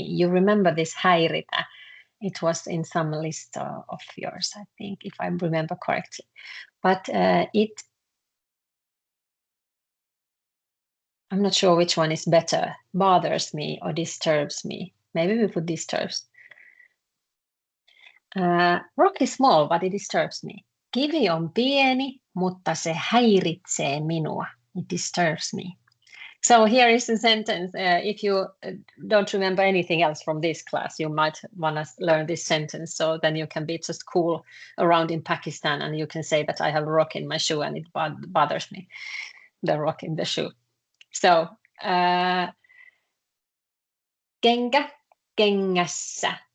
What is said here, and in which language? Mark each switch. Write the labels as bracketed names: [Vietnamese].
[English] You remember this häiritä? It was in some list of yours, I think, if I remember correctly. But I'm not sure which one is better, bothers me or disturbs me. Maybe we put disturbs. Rock is small, but it disturbs me. [Finnish] Kivi on pieni, mutta se häiritsee minua. [English] It disturbs me. So here is the sentence. If you don't remember anything else from this class, you might want to learn this sentence. So then you can be just cool around in Pakistan and you can say that I have a rock in my shoe and it bothers me, the rock in the shoe. [Finnish] So, kenkä kengässä.